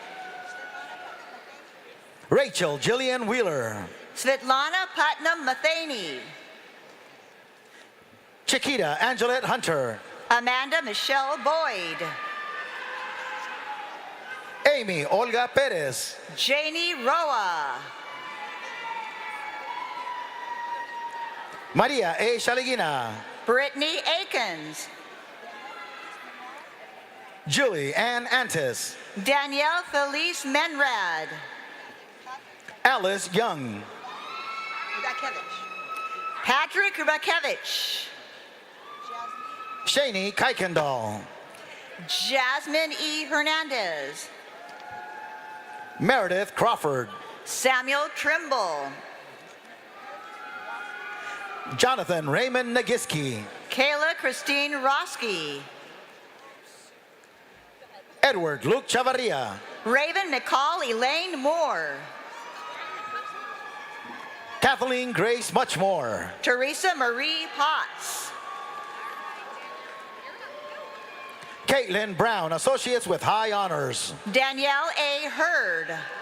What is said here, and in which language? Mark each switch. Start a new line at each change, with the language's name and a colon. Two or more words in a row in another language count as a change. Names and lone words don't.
English: Rachel Jillian Wheeler, Svetlana Putnam Matheny, Chiquita Angelette Hunter, Amanda Michelle Boyd, Amy Olga Perez, Janie Roa, Maria A. Shaligina, Brittany Akins, Julie Ann Antis, Danielle Felice Menrad, Alice Young, Patrick Rakevich, Shani Kuykendall, Jasmine E. Hernandez, Meredith Crawford, Samuel Trimble, Jonathan Raymond Nagiski, Kayla Christine Roski, Edward Luke Chavarria, Raven McCall Elaine Moore, Kathleen Grace Muchmore, Teresa Marie Potts, Caitlin Brown, Associates with High Honors, Danielle A. Hurd,